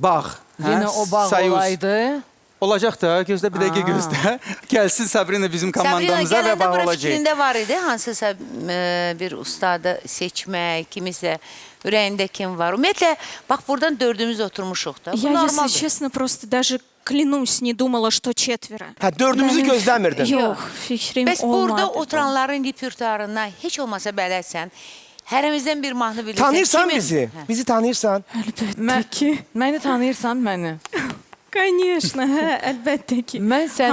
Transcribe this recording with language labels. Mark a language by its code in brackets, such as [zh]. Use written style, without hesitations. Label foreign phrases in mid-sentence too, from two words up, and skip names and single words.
[az] Yenə o bağ olaydı. Olacaq da, gözlə bir dəqiqə gözlə. Gəlsin Sabrina bizim Sabrina komandamıza və gələndə bağ bura olacaq. fikrində var idi hansısa bir ustadı seçmək, kimisə ürəyində kim var. Ümumiyyətlə, bax buradan dördümüz oturmuşuq da. Bu [ru] Я, если [az] normaldır. [ru] честно, просто даже клянусь, не думала, что четверо. [az] Hə, dördümüzü gözləmirdin. Yok, fikrim Bəs burada olmadı. oturanların repertuarından heç olmasa bələdsən, hərəmizdən bir mahnı bilirsən. Tanıyırsan Kimin? bizi? Hə. Bizi tanıyırsan? Əlbəttə ki. Məni tanıyırsan məni. Конечно, hə, əlbəttə ki. Mən sənin